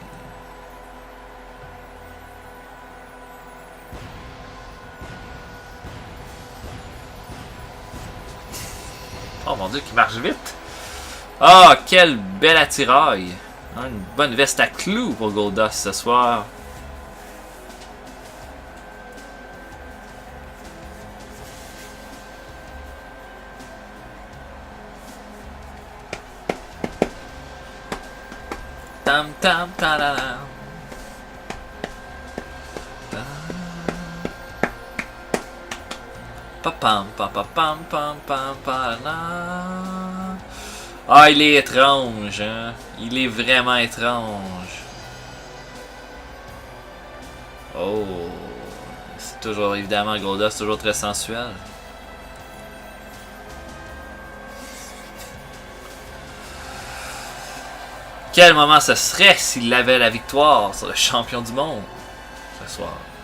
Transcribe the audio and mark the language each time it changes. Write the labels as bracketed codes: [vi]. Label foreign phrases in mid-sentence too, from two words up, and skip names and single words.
[fr] Oh mon dieu, qui marche vite! Ah, oh, quel bel attirail! Hein, une bonne veste à clous pour Goldust ce soir. Tam tam ta-da-da. Papam papam pam pam pam. Ah, il est étrange, hein? Il est vraiment étrange. Oh, c'est toujours évidemment Goldust, toujours très sensuel. Quel moment ce serait s'il avait la victoire sur le champion du monde ce soir.